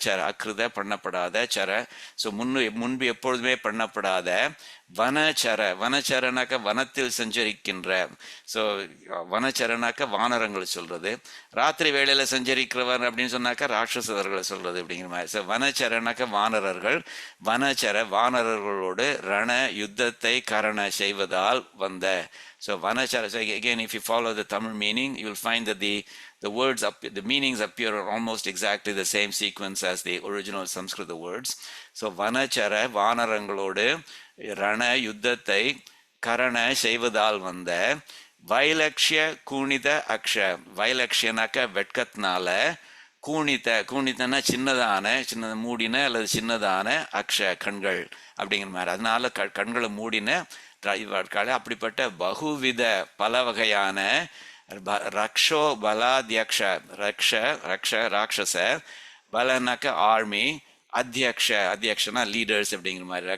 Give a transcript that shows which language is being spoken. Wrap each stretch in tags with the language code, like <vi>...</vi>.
<ta>அக்ருத பண்ணப்படாத சர, ஸோ முன்பு எப்பொழுதுமே பண்ணப்படாத வனச்சரனாக்க வனத்தில் சஞ்சரிக்கின்ற, ஸோ வனச்சரனாக்க வானரங்கள் சொல்றது. ராத்திரி வேளையில சஞ்சரிக்கிறவர் அப்படின்னு சொன்னாக்கா ராட்சசர்களை சொல்றது அப்படிங்கிற மாதிரி. ஸோ வனச்சரனாக்க வானரர்கள், வானரர்களோடு ரண யுத்தத்தை கரண செய்வதால் வந்த.</ta> <en>So Vanachara, so again, if you follow the Tamil meaning, you will find that the words, the meanings appear almost exactly the same sequence as the original Sanskrit words.</en> <ta>So Vanachara, Vanarangalodu, Rana, Yuddhathai, Karana, செய்வதால் வந்த. வைலக்ஷ்ய கூணித அக்ஷ, வைலக்ஷ்யனாக்க வெட்கத்தினால, கூணித்தனா சின்னத மூடின அல்லது சின்னதான அக்ஷ கண்கள் அப்படிங்கிற மாதிரி. அதனால கண்களை மூடின அப்படிப்பட்ட பகுவித பல வகையான ரக்ஷோ பலாத்யக்ஷ, ராட்சச, பலனாக்க ஆர்மி, அத்தியக்ஷனா லீடர்ஸ் அப்படிங்கிற மாதிரி.</ta>